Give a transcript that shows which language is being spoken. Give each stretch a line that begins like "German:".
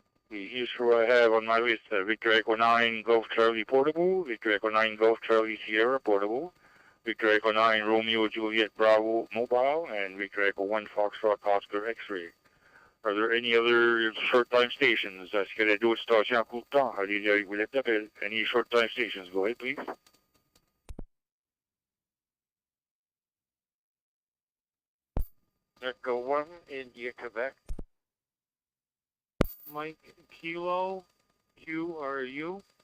English: Here's who I have on my list. Victor Echo 9 Golf Charlie portable, Victor Echo 9 Golf Charlie Sierra portable, Victor Echo 9 Romeo Juliet Bravo mobile, and Victor Echo 1 Foxtrot Oscar X-ray. Are there any other short-time stations?
French: Est-ce qu'il y a d'autres stations à court temps? Allez-y avec vos lettres d'appel.
English: Any short-time stations? Go ahead, please. Echo 1, India, Quebec. Mike Kilo QRU.